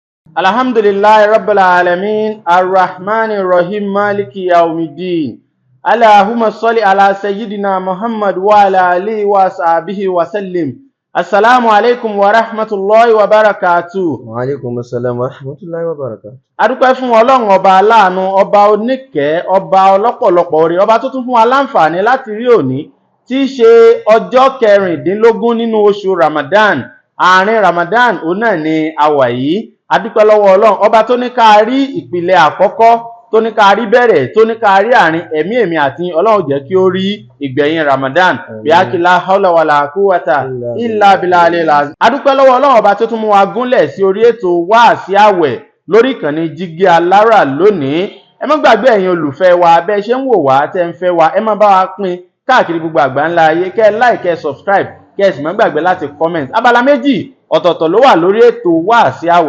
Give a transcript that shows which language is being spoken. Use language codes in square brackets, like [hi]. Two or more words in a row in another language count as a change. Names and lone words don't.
[ar] الحمد لله رب العالمين الرحمن الرحيم مالك يوم الدين. اللهم صل على سيدنا محمد وعلى آله وصحبه وسلم. السلام عليكم ورحمة الله وبركاته. وعليكم السلام ورحمة الله وبركاته. [yo] A dúpẹ́ fún Ọlọ́run ọba aláàánú, ọba oníkẹ́, ọba ọlọ́pọ̀lọpọ̀ oore, ọba tó tún fún wa láǹfààní láti rí òní tí í ṣe ọjọ́ 16 nínú oṣù Ramadan. Àárín Ramadan òun náà ni a wà yìí. A dúpẹ́ lọ́wọ́ Ọlọ́run ọba tó ní ká rí ìpìlẹ̀ àkọ́kọ́, tó ní ká rí bẹ̀rẹ̀, tó ní ká rí àárín èmi àti Ọlọ́run jẹ́ kí ó rí ìgbẹ̀yìn Ramadan. [ar] Bíákìlá حول ولا قوة إلا بالله العظيم. [yo] A dúpẹ́ lọ́wọ́ Ọlọ́run ọba tó tún mú wa gúnlẹ̀ sí orí ètò wáàsí àwẹ̀ lórí ìkànnì Jígí Alára lónìí. Ẹ má gbàgbé ẹ̀yin olùfẹ́ wa, bẹ́ẹ̀ ṣe ń wò wá tẹ́ ń fẹ́ wa, ẹ má bá wa pín káàkiri gbogbo àgbáńlá ayé, kẹ́ like, kẹ́ subscribe, kẹ́ sì má gbàgbé láti comment. Abala méjì ọ̀tọ̀ọ̀tọ̀ ló wà lórí ètò wáàsí àwẹ̀.